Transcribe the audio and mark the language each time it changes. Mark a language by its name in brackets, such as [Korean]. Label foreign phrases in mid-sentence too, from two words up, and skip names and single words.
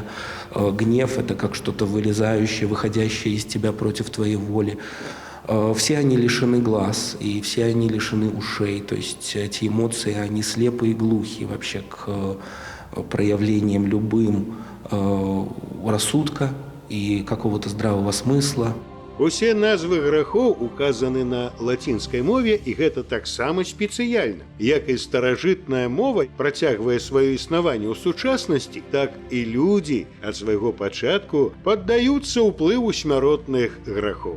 [Russian] Гнев – это как что-то вылезающее, выходящее из тебя против твоей воли. Все они лишены глаз, и все они лишены ушей. То есть эти эмоции, они слепы и глухи вообще к проявлениям любым рассудка и какого-то здравого смысла. [Belarusian] Усе назвы грахоў указаны на лацінскай мове, і гэта таксама спецыяльна. Як і старажытная мова працягвае сваё існаванне ў сучаснасці, так і людзі ад свайго пачатку паддаюцца ўплыву смяротных грахоў.